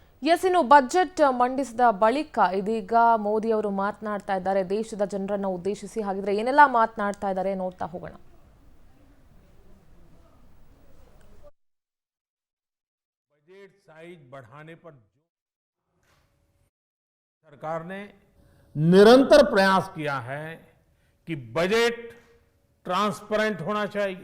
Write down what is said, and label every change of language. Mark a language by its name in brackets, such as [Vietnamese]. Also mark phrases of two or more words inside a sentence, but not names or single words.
[Kannada] ಎಸ್, ಇನ್ನು ಬಜೆಟ್ ಮಂಡಿಸಿದ ಬಳಿಕ ಇದೀಗ ಮೋದಿ ಅವರು ಮಾತನಾಡ್ತಾ ಇದ್ದಾರೆ ದೇಶದ ಜನರನ್ನು ಉದ್ದೇಶಿಸಿ. ಹಾಗಿದ್ರೆ ಏನೆಲ್ಲ ಮಾತನಾಡ್ತಾ ಇದ್ದಾರೆ ನೋಡ್ತಾ ಹೋಗೋಣ. [Hindi] बजट साइज बढ़ाने पर सरकार ने निरंतर प्रयास किया है कि बजट ट्रांसपेरेंट होना चाहिए।